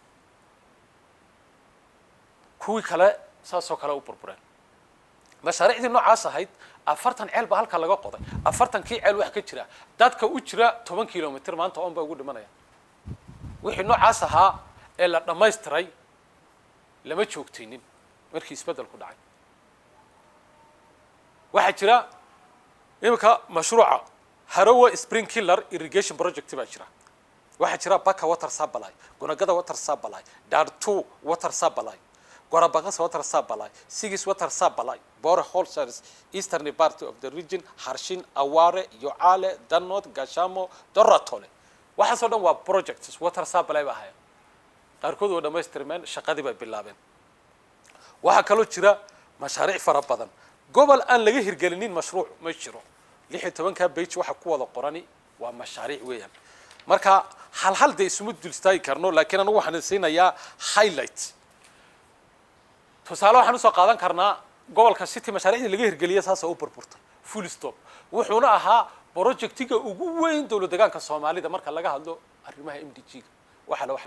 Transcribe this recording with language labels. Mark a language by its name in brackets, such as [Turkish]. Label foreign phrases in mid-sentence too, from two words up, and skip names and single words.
[Somali] kuwii kale saasoo kale u burbureen mashaariicdii noocaas ahayd 40 ceel baa halka laga qoday 40kii ceel wax ka jira dadka u jira 10 kilomitir maanta oon baa ugu dhimanaya wixii noocaas ahaa ee la dhammaystiray lama joogtaynin markii isbedel ku dhacay waxaa jira imika mashruuca harawa [English] sprinkler irrigation project [Somali] baa jira waxaa jira baka [English] water supply [Somali] gunagada [English] water supply [Somali] dartu [English] water supply [Somali] Gorabaqas [English] water supply [Somali] Sigis [English] water supply [Somali] Bore Holsers [English] eastern part of the region [Somali] Harshin Aware Yoale Danot Gashamo Doratole waxa soo dhan waa [English] projects water supply [Somali] baa haya qaarkood oo dhamaystirmeen shaqadii bay bilaabeen waxa kaloo jira mashaariic fara badan gobol aan laga hirgelinin mashruuc ma jiro 16ka page waxa ku wada qorani waa mashaariic weeyaan marka hal day ismu dulstaay karno laakiin anigu waxaan siinayaa highlight tusaale waxaan soo qaadan karnaa gobolka city mashaariicda laga hirgeliyay saas oo burburtay [English] full stop [Somali] wuxuuna ahaa projectiga ugu weyn dawlad deegaanka Soomaalida marka laga hadlo arrimaha MDG waxa la wax